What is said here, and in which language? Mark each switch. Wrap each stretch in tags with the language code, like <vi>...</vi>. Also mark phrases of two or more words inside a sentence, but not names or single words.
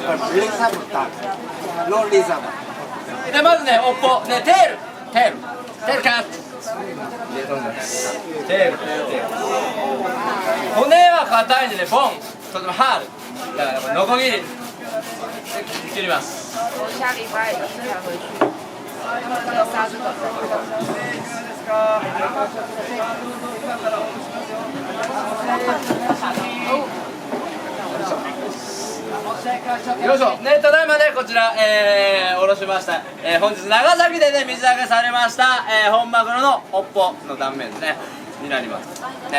<ja>これレザーブタノンレザーブで、まずね、尾っぽ、ね、</ja> <en>tail cut.</en> <ja>テール。骨は硬いんでね、ボン、とてもハード。だから、ノコギリ。切ります。</ja> <zh>下礼拜一才回去。杀这个。</zh> <ja>よいしょね、ただいまねこちら、おろしました、本日長崎でね水揚げされました、本マグロの尾っぽの断面ねになりますね。</ja>